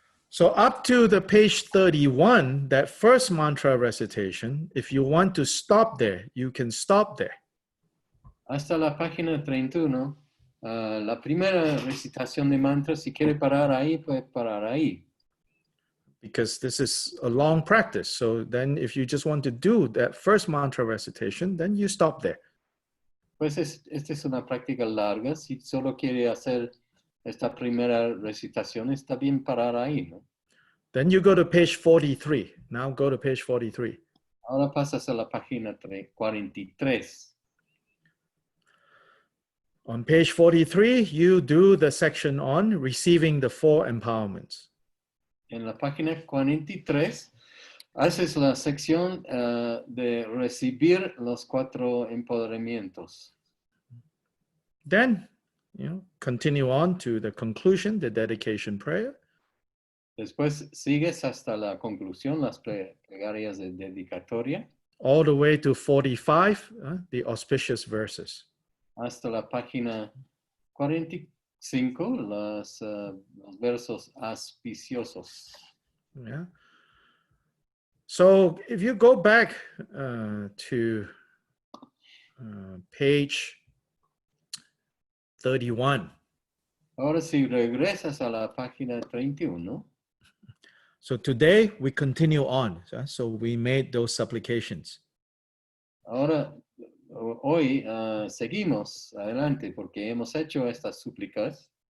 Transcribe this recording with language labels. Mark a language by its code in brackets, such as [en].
[en] So up to the page 31, that first mantra recitation, if you want to stop there, you can stop there. [es] Hasta la página 31, la primera recitación de mantra, si quiere parar ahí, puede parar ahí. [en] Because this is a long practice. So then if you just want to do that first mantra recitation, then you stop there. [es] Pues esta es una práctica larga. Si solo quiere hacer esta primera recitación, está bien parar ahí, ¿no? [en] Then you go to page 43. Now go to page 43. [es] Ahora pasas a la página 43. [en] On page 43, you do the section on receiving the 4 empowerments. [es] En la página 43, haces la sección de recibir los 4 empoderamientos. [en] Then, continue on to the conclusion, the dedication prayer. [es] Después sigues hasta la conclusión, las plegarias de dedicatoria. [en] All the way to 45, the auspicious verses. [es] Hasta la página 45, los versos auspiciosos. [en] Yeah. So if you go back to page 31. [es] Ahora si regresas a la página 31. [en] So today we continue on. So we made those supplications. [es] Ahora, hoy seguimos adelante porque hemos hecho estas súplicas.